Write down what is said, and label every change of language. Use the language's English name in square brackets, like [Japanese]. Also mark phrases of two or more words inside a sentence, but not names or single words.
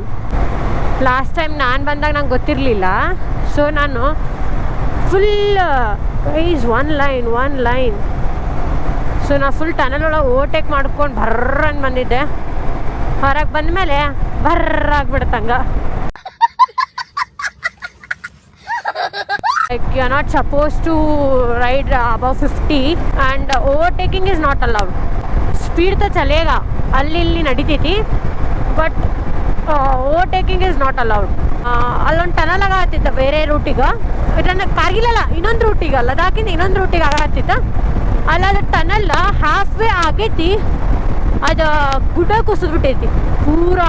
[English] last time [Kannada] ನಾನು ಬಂದಾಗ ನಂಗೆ ಗೊತ್ತಿರಲಿಲ್ಲ. ಸೊ ನಾನು [English] full guys one line so [Kannada] ನಾ [English] full tunnel [Kannada] ಒಳಗೆ ಓವರ್ಟೇಕ್ ಮಾಡ್ಕೊಂಡು ಬರ್ರನ್ ಬಂದಿದ್ದೆ. ಹೊರಗೆ ಬಂದಮೇಲೆ ಬರ್ರಾಗ್ಬಿಡ್ತಂಗ. [English] Like you are not supposed to ride above 50 and overtaking is not allowed. [Hindi] Speed तो चलेगा, [Kannada] ಅಲ್ಲಿ ಇಲ್ಲಿ ನಡಿತೈತಿ, [English] but overtaking is not allowed. [Kannada] ಅಲ್ಲೊಂದು ಟನಲ್ ಆಗತ್ತಿತ್ತ ಬೇರೆ ರೂಟಿಗೆ, ಕಾರ್ಗಿಲಲ್ಲ ಇನ್ನೊಂದು ರೂಟಿಗೆ, ಲದಾಖಿಂದ ಇನ್ನೊಂದು ರೂಟಿಗೆ ಆಗತ್ತಿತ್ತ. ಅಲ್ಲದ [English] tunnel half way [Kannada] ಆಗೈತಿ, ಅದು ಗುಡ್ಡ ಕುಸಿದ್ಬಿಟ್ಟೈತಿ ಪೂರಾ.